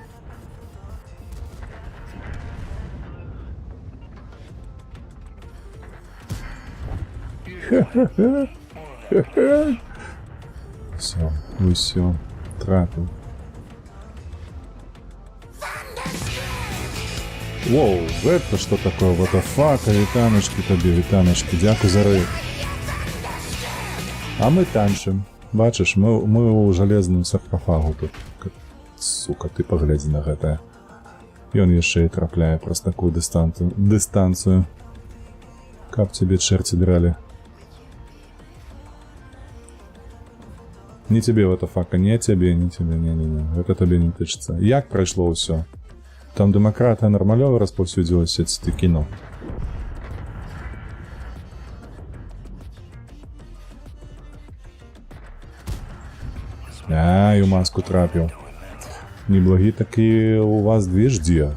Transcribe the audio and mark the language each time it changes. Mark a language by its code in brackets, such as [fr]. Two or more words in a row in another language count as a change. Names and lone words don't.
[be] Всё, усё, трапіў. Воу, гэта што такое? [en] What the fuck, [be] вітаначкі табе, вітаначкі, дзякуй за рэйд. А мы танчым. Бачыш, мы ў жалезным саркафагу тут. Сука, ты паглядзі на гэтае. Ён яшчэ і трапляе праз такую дыстанцыю. Каб цябе чэрці дралі. [ru] Не тебе [en] what the fuck, [ru] не тебе, не тебе, не. [be] Гэта табе не тычыцца. Як прайшло ўсё? Там дэмакратыя нармалёва распаўсюдзілася, ці ты кінуў? Ай, у маску трапіў. Неблагі такі у вас движ дзе?